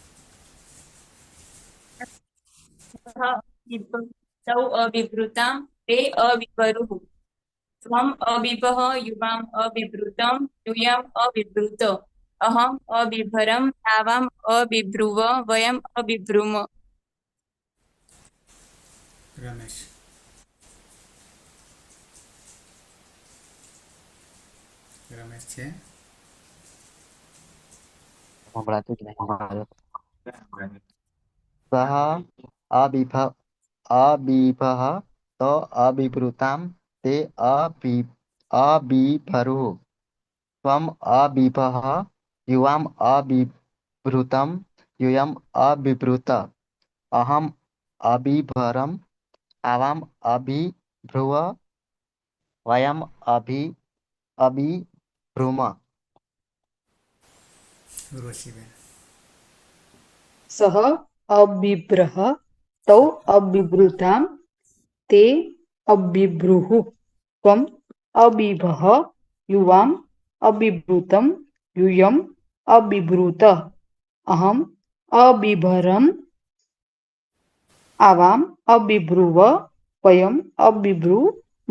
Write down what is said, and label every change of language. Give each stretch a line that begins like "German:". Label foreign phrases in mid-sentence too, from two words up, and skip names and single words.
Sanskrit: सः अबिभः तौ अबिभृतां ते अबिभरुः त्वम् अबिभः युवाम् अबिभृतं यूयम् अबिभृत अहम् अबिभरम् आवाम् अबिभ्रुव वयम् अबिभ्रुम।
Gujarati: रमेश। रमेश છે સંભળાતું જ નહીં.
Sanskrit: સહ અબિભः તો અબિભૃતામ તે અબિભરુः ત્વમ અબિભः યુવામ અબિભૃતમ यूयम् अबिभृत अहम् अबिभरम् आवाम् अबिभ्रुव वयम् अबिभ्रुम। रोशीबेन। सः अबिभ्रः तौ अबिभृतां ते अबिभ्रुः त्वम् अबिभः युवाम् अबिभृतं यूयम् अबिभृत अहम् अबिभरम् आवाम् अबिभ्रुव वयम् अबिभ्रुम।